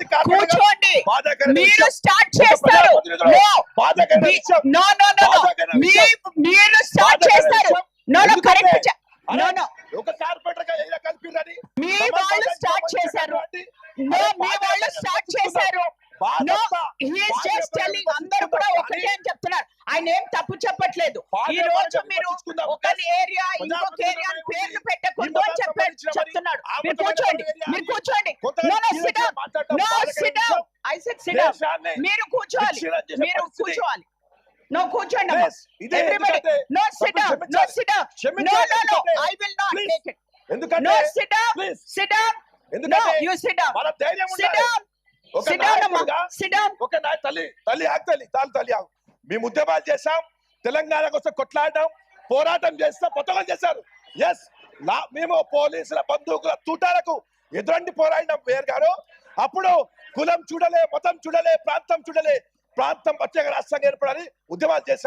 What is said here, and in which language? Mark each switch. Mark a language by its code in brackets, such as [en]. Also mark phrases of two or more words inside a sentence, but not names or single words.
[te] మీరు స్టార్ట్ చేస్తారు. ఒక కార్పొరేటర్ కలిపిరని మీ వాళ్ళు స్టార్ట్ చేశారు. No, మీ వాళ్ళు స్టార్ట్ చేశారు. [en] No, he is just telling [te] అందరూ కూడా ఒకటే అని చెప్తున్నారు. ఆయన ఏం తప్పు చెప్పట్లేదు. ఈ రోజు మీరు ఒక ఏరియా ఇంకొక ఏరియా పేర్లు పెట్టకూడదు అని చెప్తున్నాడు. మీరు కూర్చోండి, మీరు కూర్చోండి. మీరు కూర్చోవాలి, మీరు కూర్చోవాలి. No, కూర్చోండి. [en] Everybody, no sit down, no sit down. No, I will not take it. No, sit down, sit down. No, you sit down. Sit down. Sit down, Amma. Sit down. [te] ఓకే నా తల్లి ఆగు. మేము ఉద్యమాలు చేశాం, తెలంగాణ కోసం కొట్లాడడం, పోరాటం చేస్తాం, పథకాలు చేశారు. ఎస్, మేము పోలీసుల బంధువుల తూటాలకు ఎదురండి పోరాడినాం మేయర్ గారు. అప్పుడు కులం చూడలే, మతం చూడలే, ప్రాంతం చూడలే, ప్రాంతం ప్రత్యేక రాష్ట్రంగా ఏర్పడాలని ఉద్యమాలు చేశాం.